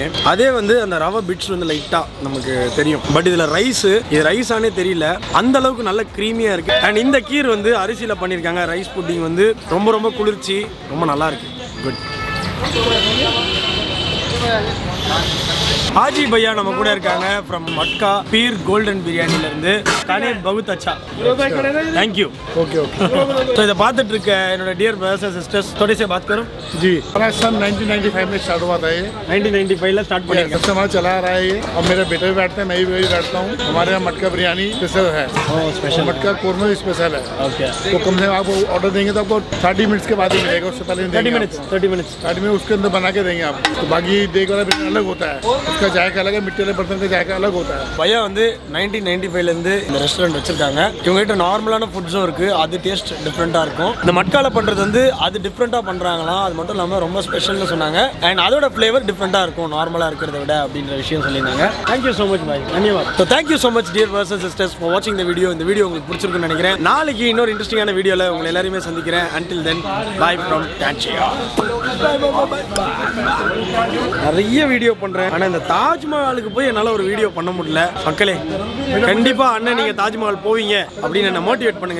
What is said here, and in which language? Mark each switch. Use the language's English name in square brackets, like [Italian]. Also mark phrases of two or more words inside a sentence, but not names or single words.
[Tamil] அதே வந்து அந்த ரவை பிட்ஸ் வந்து லைட்டாக நமக்கு தெரியும். பட் இதில் ரைஸு, இது ரைஸானே தெரியல, அந்த அளவுக்கு நல்ல க்ரீமியாக இருக்குது. அண்ட் இந்த கீர் வந்து அரிசியில் பண்ணியிருக்காங்க. [English] rice pudding [Tamil] வந்து ரொம்ப ரொம்ப குளிர்ச்சி, ரொம்ப நல்லா இருக்கு. குட். [Hindi] हाजी भैया [Tamil] நம்ம கூட இருக்காங்க फ्रॉम मटका पीर गोल्डन बिरयानी இருந்து. [Hindi] खाने बहुत अच्छा, [English] thank you. ok ok. [Hindi] तो इधर बात [Tamil] இருக்க என்னோட [English] dear brothers and sisters [Hindi] थोड़े से बात करो जी. हमारा सन 1995 में स्टार्ट हुआ था ये. 1995 ला स्टार्ट किया. सबसे हमारा चला आ रहा है ये. अब मेरे बेटे भी बैठते हैं, मैं भी बैठता हूँ. हमारे यहाँ मटका बिरयानी स्पेशल है. स्पेशल मटका कोरमा भी स्पेशल है. ओके. तो कम से कम आपको ऑर्डर देंगे तो आपको 30 मिनट्स के बाद ही मिलेगा, उससे पहले नहीं देंगे. 30 मिनट्स 30 मिनट उसके अंदर बना के देंगे आप. तो बाकी देख वाला बिरयानी अलग होता है, उसका जायका अलग है, मिट्टी वाले बर्तन का जायका अलग होता है. [Tamil] भैया வந்து 1995 ல இருந்து இந்த ரெஸ்டாரண்ட் வச்சிருக்காங்க. இவங்க கிட்ட நார்மலான ஃபுட்ஸும் இருக்கு, அது டேஸ்ட் டிஃப்ரெண்டா இருக்கும். இந்த மட்கால பண்றது வந்து அது டிஃப்ரெண்டா பண்றாங்களாம். அது மட்டும் இல்லாம ரொம்ப ஸ்பெஷல்னு சொன்னாங்க. அண்ட் அதோட ஃப்ளேவர் டிஃப்ரெண்டா இருக்கும் நார்மலா இருக்கிறத விட அப்படின்ற விஷயம் சொல்லியிருந்தாங்க. [English] thank you so much bhai. தன்யவாத். so thank you so much dear brothers and sisters for watching இந்த வீடியோ. [Tamil] இந்த வீடியோ உங்களுக்கு பிடிச்சிருக்குன்னு நினைக்கிறேன். நாளைக்கு இன்னொரு இன்ட்ரெஸ்டிங்கான வீடியோவில் உங்களை எல்லாரையுமே சந்திக்கிறேன். [English] until then bye from Tanzia. [Tamil] நிறைய வீடியோ பண்றேன், ஆனா இந்த தாஜ்மஹாலுக்கு போய் என்னால ஒரு வீடியோ பண்ண முடியல. மக்களே கண்டிப்பா அண்ணன் நீங்க தாஜ்மஹால் போவீங்க அப்படின்னு என்ன மோட்டிவேட் பண்ணுங்க.